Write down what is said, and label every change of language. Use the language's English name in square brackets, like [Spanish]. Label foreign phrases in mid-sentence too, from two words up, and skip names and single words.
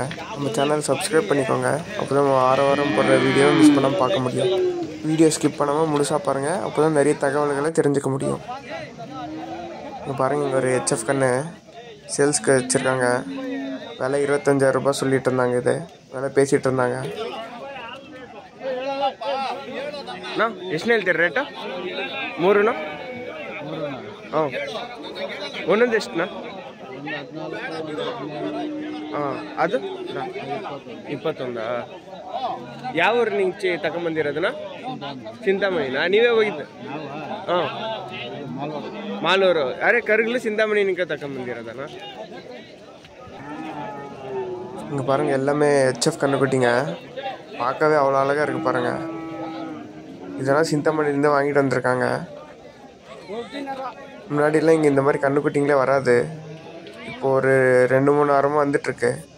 [Tamil] நம்ம சேனல் சப்ஸ்கிரைப் பண்ணிக்கோங்க, அப்போ தான் வாரம் போடுற [English] video miss [Tamil] பண்ணாமல் பார்க்க முடியும். [English] video skip [Tamil] பண்ணாமல் முழுசாக பாருங்கள், அப்போ தான் நிறைய தகவல்களை தெரிஞ்சுக்க முடியும். இப்போ பாருங்கள், இங்கே ஒரு ஹெச்எஃப் கன்று சேல்ஸ்க்கு வச்சுருக்காங்க. விலை 25,000 ரூபாய் சொல்லிட்டு இருந்தாங்க. இது விலை பேசிகிட்டு இருந்தாங்க. [Kannada] ಎಷ್ಟು ಹೇಳ್ತೀರಿ ರೇಟು? 3 ಹಾಂ, ಒಂದೊಂದು ಎಷ್ಟುನಾ? ಹಾಂ, ಅದು 21. ಯಾವ ಊರು ನಿಂಗೆ ತಗೊಂಬಂದಿರೋದನ್ನ? ಚಿಂತಾಮಣಿನಾ? ನೀವೇ ಹೋಗಿದ್ದು? ಹಾಂ, ಮಾಲೂರು. ಅರೆ ಕರ್ಗಲು ಚಿಂತಾಮಣಿ ನಿಂಗೆ ತಗೊಂಬಂದಿರೋದಣ್ಣ? [Tamil] இங்கே பாருங்கள், எல்லாமே ஹெச்எஃப் கன்றுக்குட்டிங்க. பார்க்கவே அவ்வளோ அழகாக இருக்குது பாருங்கள். இதெல்லாம் சிந்தாமணிலேருந்து வாங்கிட்டு வந்திருக்காங்க. முன்னாடிலாம் இங்கே இந்த மாதிரி கன்றுக்குட்டிங்களே வராது. இப்போது ஒரு 2-3 வாரமாக வந்துட்டுருக்கு.